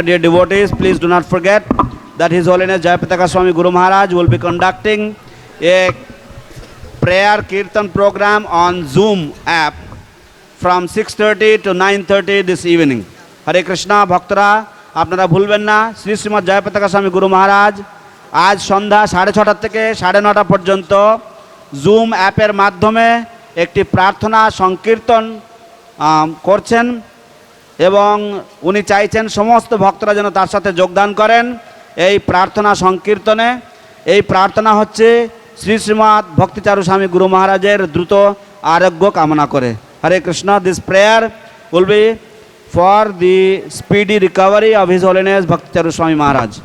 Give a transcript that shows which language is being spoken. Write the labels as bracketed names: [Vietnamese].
[English] Dear devotees, please do not forget that His Holiness Jayapataka Swami Guru Maharaj will be conducting a prayer kirtan program on Zoom app from 6:30 to 9:30 this evening. Hare Krishna. [Bangla] ভক্তরা আপনারা ভুলবেন না, শ্রী শ্রীমৎ জয়পতাকা স্বামী গুরু মহারাজ আজ সন্ধ্যা 6:30 থেকে 9:30 পর্যন্ত zoom অ্যাপের মাধ্যমে একটি প্রার্থনা সংকীর্তন করছেন এবং উনি চাইছেন সমস্ত ভক্তরা যেন তার সাথে যোগদান করেন এই প্রার্থনা সংকীর্তনে। এই প্রার্থনা হচ্ছে শ্রী শ্রীমৎ ভক্তিচারু স্বামী গুরু মহারাজের দ্রুত আরোগ্য কামনা করে। হরে Krishna. [English] This prayer will be for the speedy recovery of His Holiness Bhakticharu Swami Maharaj.